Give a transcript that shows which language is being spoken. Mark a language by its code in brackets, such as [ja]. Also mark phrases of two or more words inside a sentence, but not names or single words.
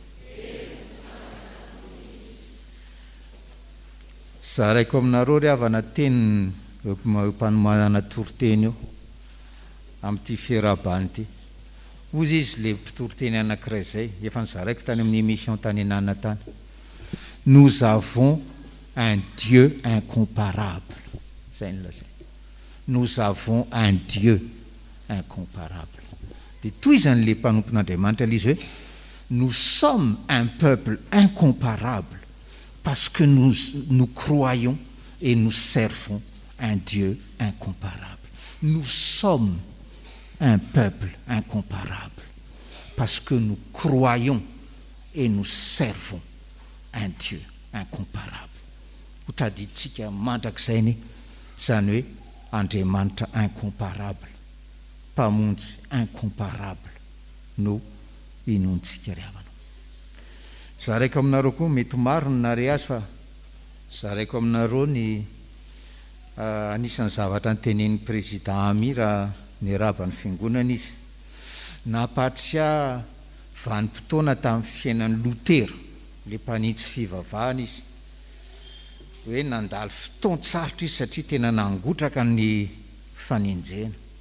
[mg] zaraiko aminareo ry havana teny mpanomana toriteny eo amin'ity fiarabany ity ozy izy le toriteny anankiray zay efa nizaraiko tany amin'ny émission tany anana tany. [fr] Nous avons un Dieu incomparable. [mg] Zay nolazay. [fr] Nous avons un Dieu incomparable. [mg] De toy izany le mpanompon'Andriamanitra izy hoe [fr] nous sommes un peuple incomparable parce que nous croyons et nous servons un Dieu incomparable. Nous sommes un peuple incomparable parce que nous croyons et nous servons un Dieu incomparable. [mg] Ho taditsika mandrakizay ny zany hoe Andriamanitra incomparable, mpamonjy incomparable no inontsika ry havana. Zaraiko aminareo koa mety maro ny nare azy fa zaraiko aminareo ny anisan'ny zavatra nytenen'ny président Ami raha ny raban'ny fiangonana izy napatrisa vanim-potoana tamin'ny fiainan'ny Lutera, le mpanitsy fivavahana izy hoe nandalo fotoan-tsarotra izy satria tena nangotraka ny fanenjena.